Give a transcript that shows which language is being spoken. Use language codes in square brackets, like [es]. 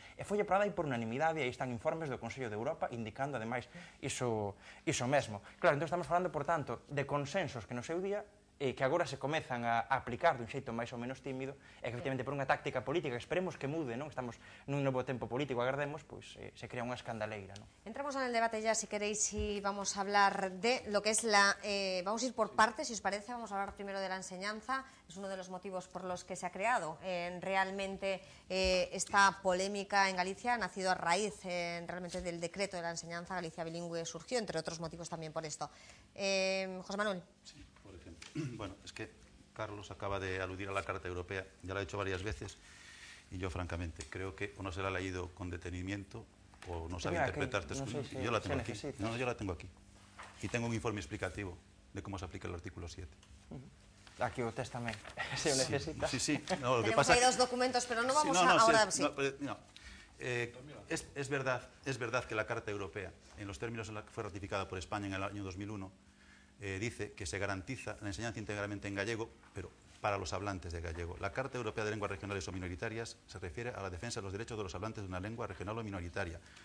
[gl] E foi aprobada aí por unanimidade, e aí están informes do Consello de Europa indicando, ademais, iso mesmo. Claro, entón estamos falando, por tanto, de consensos que no seu día que agora se comezan a aplicar dun xeito máis ou menos tímido, e que efectivamente por unha táctica política, esperemos que mude, non? Estamos nun novo tempo político, agardemos, pois se crea unha escandaleira, non? [es] Entramos en el debate ya, si queréis, y vamos a hablar de lo que es vamos a ir por partes, si os parece. Vamos a hablar primero de la enseñanza. Es uno de los motivos por los que se ha creado realmente esta polémica en Galicia. Ha nacido a raíz realmente del decreto de la enseñanza. Galicia bilingüe surgió, entre otros motivos, también por esto. José Manuel. Sí, por ejemplo. Bueno, es que Carlos acaba de aludir a la Carta Europea, ya lo ha hecho varias veces, y yo francamente creo que o no se la ha leído con detenimiento o no sabe interpretar textos. No sé si yo la tengo aquí. No, yo la tengo aquí. Y tengo un informe explicativo de cómo se aplica el artículo 7. [gl] Aquí o test tamén, se o necesita. [es] Sí, sí. No, lo que Tenemos pasa ahí dos documentos, pero no vamos ahora... Es verdad que la Carta Europea, en los términos en los que fue ratificada por España en el año 2001, dice que se garantiza la enseñanza íntegramente en gallego, pero para los hablantes de gallego. La Carta Europea de Lenguas Regionales o Minoritarias se refiere a la defensa de los derechos de los hablantes de una lengua regional o minoritaria.